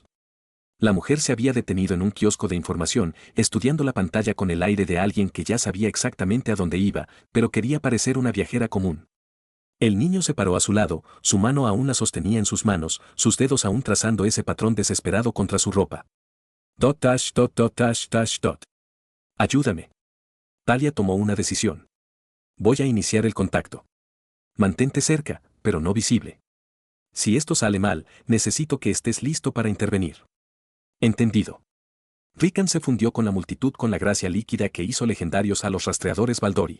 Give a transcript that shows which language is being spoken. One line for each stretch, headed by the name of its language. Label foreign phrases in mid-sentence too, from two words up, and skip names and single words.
Spanish: La mujer se había detenido en un kiosco de información, estudiando la pantalla con el aire de alguien que ya sabía exactamente a dónde iba, pero quería parecer una viajera común. El niño se paró a su lado, su mano aún la sostenía en sus manos, sus dedos aún trazando ese patrón desesperado contra su ropa.
English: Dot dash dot dot dash dash dot.
Spanish: Ayúdame. Talia tomó una decisión. Voy a iniciar el contacto. Mantente cerca, pero no visible. Si esto sale mal, necesito que estés listo para intervenir. Entendido. Rikan se fundió con la multitud con la gracia líquida que hizo legendarios a los rastreadores Baldori.